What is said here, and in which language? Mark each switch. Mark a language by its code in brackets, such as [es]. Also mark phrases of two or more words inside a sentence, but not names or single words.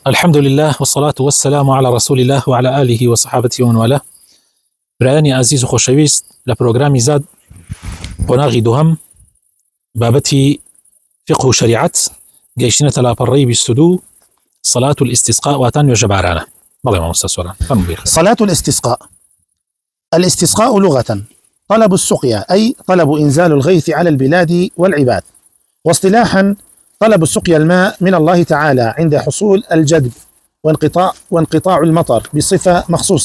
[ar] الحمد لله والصلاة والسلام على رسول الله وعلى آله وصحابته ومن والاه. [ckb] برایانی عزیز و خۆشەویست لە پرۆگرامی زاد قۆناغی دووهەم بابەتی فقه و شریعت گەیشتنەتە لاپەڕەی 22 [ar] صلاة الاستسقاء [ckb] واتان نوێژە بارانە. بەڵێ مامۆستا سۆران [ar] صلاة الاستسقاء. الاستسقاء لغة طلب السقيا، أي طلب إنزال الغيث على البلاد والعباد، واصطلاحا طلب السقيا الماء من الله تعالى عند حصول الجدب وانقطاع المطر بصفة مخصوصة.